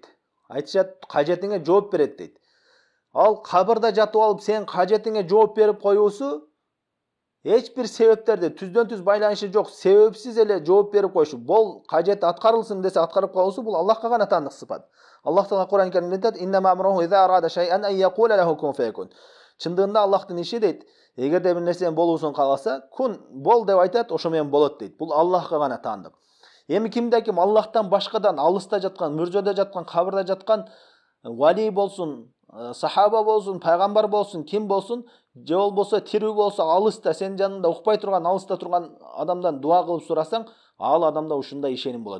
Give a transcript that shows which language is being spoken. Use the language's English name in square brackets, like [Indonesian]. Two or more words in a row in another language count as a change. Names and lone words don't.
[Kyrgyz] Айтышат, кажетиңе жооп берет дейт. Ал кабырда жатып алып сен кажетиңе жооп берип коюусу эч бир себептерди түздөн түз байланышы жок, себепсиз эле жооп берип коюшу. Бул кажет аткарылсын десе аткарып коюусу, бул Аллахка гана таандык сыпат. Аллах Таала Кур'ан Каримде айтат: [Arabic] "إنما أمره إذا أراد شيئا أن يقول له كن فيكون." [Kyrgyz] Чындыгында Аллахтын иши дейт, эгерде бир нерсенин болуусун кааласа, кун бол деп айтат, ошо менен болот дейт. Бул Аллахка гана таандык. Эми кимде ким Аллахтан башкадан, алыста жаткан, мүржөдө жаткан, кабырда жаткан вали болсун, сахаба болсун, пайгамбар болсун, ким болсун, же болбосо тирүү болсо, алыста, сен жанында укпай турган, алыста турган адамдан дуа кылып сурасаң, ал адамда ушундай ишеним болот.